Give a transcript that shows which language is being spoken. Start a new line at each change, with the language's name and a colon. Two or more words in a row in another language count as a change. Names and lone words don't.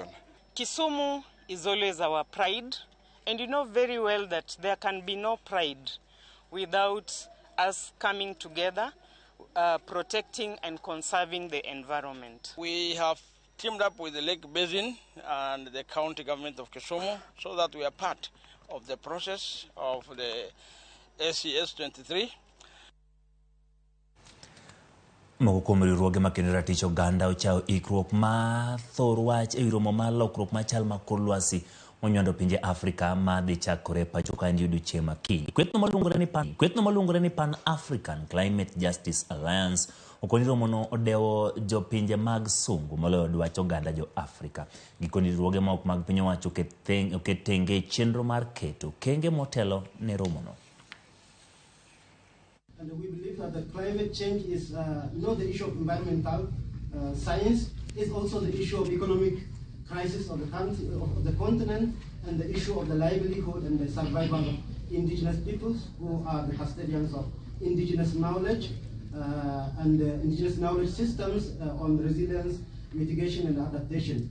English: Kisumu is always our pride, and you know very well that there can be no pride without us coming together, protecting and conserving the environment. We have teamed up with the Lake Basin and the county government of Kisumu so that we are part of the process of the SCS 23.
Luo (Kenya and Tanzania): Moko kuom riwruoge makendo ratich oganda ochao ikruok ma thor wach e romo mar lokruok machal ma kor lwasi monywando pinje Afrika ma dhi chakore pacho ka ndi odiochieng' makiny. Kwethno maluongore ni Pan African Climate Justice Alliance okoni romono odewo jo pinje mag sungu moloyo dwach oganda jo Afrika. Gikoni riwruoge ma ok mag piny owacho oket tenge chenro mar keto kenge motelo ne romono.
English: And we believe that the climate change is not the issue of environmental science, it's also the issue of economic crisis of the country, of the continent, and the issue of the livelihood and the survival of indigenous peoples who are the custodians of indigenous knowledge and indigenous knowledge systems on resilience, mitigation, and adaptation.